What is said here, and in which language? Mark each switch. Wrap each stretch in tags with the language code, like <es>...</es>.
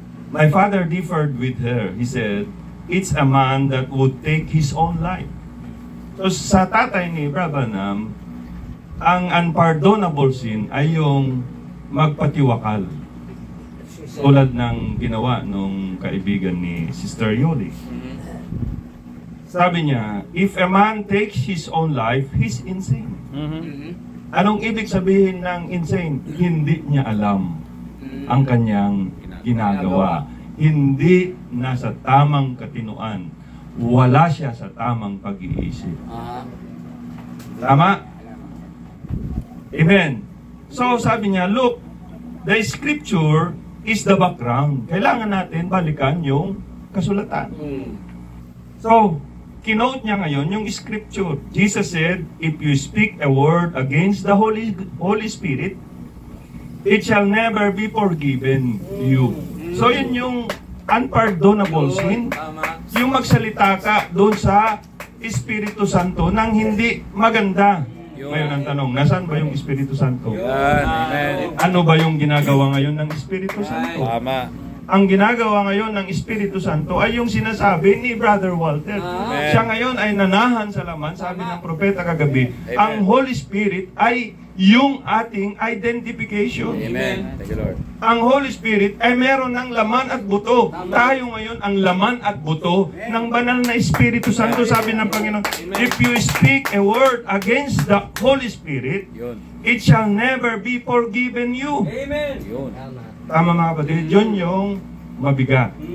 <en>My father differed with her. He said, it's a man that would take his own life.</en> <tl>So sa tatay ni Brother Branham, ang unpardonable sin ay yung magpatiwakal. Tulad ng ginawa nung kaibigan ni Sister Yoli. Sabi niya, if a man takes his own life, he's insane. Anong ibig sabihin ng insane? Hindi niya alam ang kanyang ginagawa. Hindi nasa tamang katinuan. Wala siya sa tamang pag-iisip. Tama? Amen. So sabi niya,</tl> <en>look, the scripture is the background.</en> <tl>Kailangan natin balikan yung kasulatan. So, kinote niya ngayon yung scripture.</tl> <en>Jesus said, if you speak a word against the Holy Spirit, it shall never be forgiven you.</en> <tl>So, yun yung unpardonable sin. Yung magsalita ka doon sa Espiritu Santo nang hindi maganda. Ngayon ang tanong, nasaan ba yung Espiritu Santo? Amen. Ano ba yung ginagawa ngayon ng Espiritu Santo? Tama. Ang ginagawa ngayon ng Espiritu Santo ay yung sinasabi ni Brother Walter. Amen. Siya ngayon ay nanahan sa laman, sabi ng propeta kagabi, Amen. ang Holy Spirit ay yung ating identification.</tl> <en>Amen. Thank you, Lord.</en> <tl>Ang Holy Spirit ay meron ng laman at buto. Tayo ngayon ang laman at buto ng banal na Espiritu Santo, sabi ng Panginoon.</tl> <en>If you speak a word against the Holy Spirit,</en> <tl>Yun.</tl> <en>it shall never be forgiven you.</en> <tl>Yun. Tama mga kapatid, yun yung mabigat.</tl>